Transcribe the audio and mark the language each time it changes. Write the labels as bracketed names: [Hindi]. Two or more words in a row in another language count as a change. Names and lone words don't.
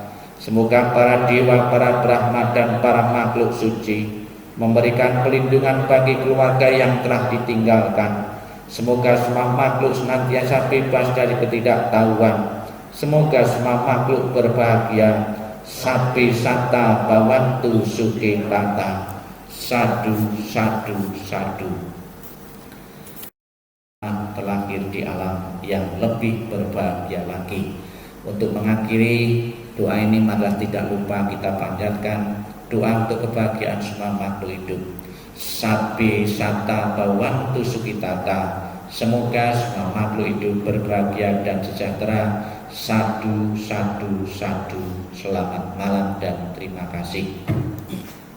[Indonesian] Semoga para dewa, para Brahma dan para makhluk suci memberikan pelindungan bagi keluarga yang telah ditinggalkan. Semoga semua makhluk senantiasa bebas dari ketidaktahuan. Semoga semua makhluk berbahagia. [Pali] Sapi sata bawantu suke tata. Sadu, sadu, sadu. [Indonesian] Terlahir di alam yang lebih berbahagia lagi. Untuk mengakhiri doa ini, marilah tidak lupa kita panjatkan doa untuk kebahagiaan semua makhluk hidup. [Pali] Sapi sata bawantu sukitata. [Indonesian] Semoga semua makhluk hidup berbahagia dan sejahtera. [Pali] Sadu, sadu, sadu. [Indonesian] Selamat malam dan terima kasih.